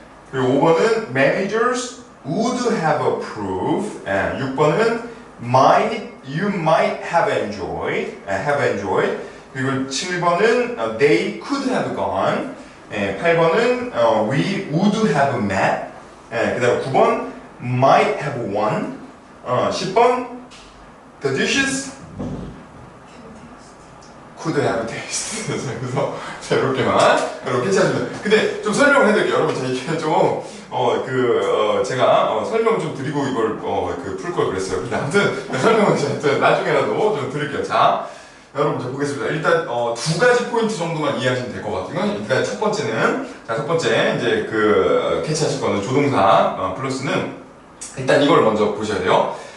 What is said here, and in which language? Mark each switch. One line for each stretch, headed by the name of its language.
Korean: 그리고 5번은
English: managers would have approved.
Korean: 6번은
English: you might have enjoyed.
Korean: 그리고 7번은
English: they could have gone.
Korean: 8번은
English: we would have met.
Korean: 그 다음 9번
English: might have won.
Korean: 10번
English: the dishes could have tasted.
Korean: 그래서 자, 이렇게만 여러분 캐치하시면. 근데 좀 설명을 해드릴게요. 여러분 자 이게 좀 제가 설명 좀 드리고 이걸 풀 걸 그랬어요. 근데 아무튼 설명은 제가 나중에라도 좀 드릴게요. 자, 여러분 자 보겠습니다. 일단 두 가지 포인트 정도만 이해하시면 될 것 같아요. 일단 첫 번째는 첫 번째 이제 캐치하실 거는 조동사 플러스는 일단 이걸 먼저 보셔야 돼요.